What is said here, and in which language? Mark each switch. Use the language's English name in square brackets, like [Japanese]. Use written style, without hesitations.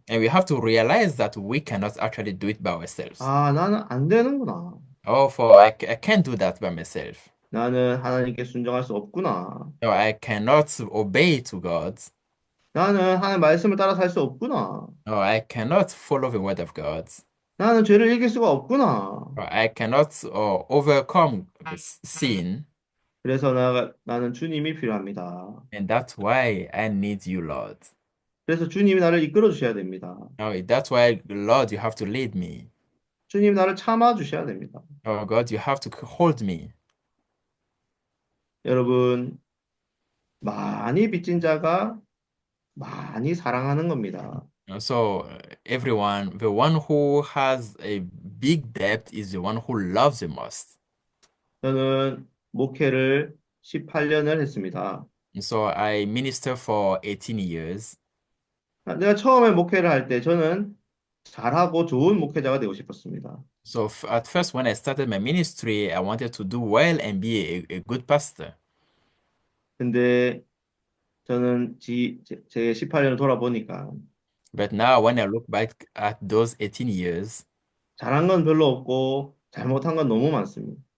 [English] and we have to realize that we cannot actually do it by ourselves. [Korean] 아, 나는 안 되는구나. [English] Oh, for I can't do that by myself. [Korean] 나는 하나님께 순종할 수 없구나. [English] No, I cannot obey to God. [Korean] 나는 하나님 말씀을 따라 살 수 없구나. [English] No, I cannot follow the word of God. [Korean] 나는 죄를 이길 수가 없구나. [English] Or I cannot overcome sin, [Korean] 그래서 나는 주님이 필요합니다. [English] and that's why I need you, Lord. [Korean] 그래서 주님이 나를 이끌어 주셔야 됩니다. [English] Oh, that's why, Lord, you have to lead me. [Korean] 주님 나를 참아 주셔야 됩니다. [English] Oh, God, you have to hold me. [Korean] 여러분, 많이 빚진 자가 많이 사랑하는 겁니다. [English] So, everyone, the one who has a big debt is the one who loves the most. [Korean] 저는 목회를 18년을 했습니다. [English] So, I minister for 18 years. [Korean] 내가 처음에 목회를 할 때 저는 잘하고 좋은 목회자가 되고 싶었습니다. [English] So, at first, when I started my ministry, I wanted to do well and be a good pastor. [Korean] 근데 저는 제 18년을 돌아보니까 [English] But now, when I look back at those 18 years, [Korean] 잘한 건 별로 없고 잘못한 건 너무 많습니다.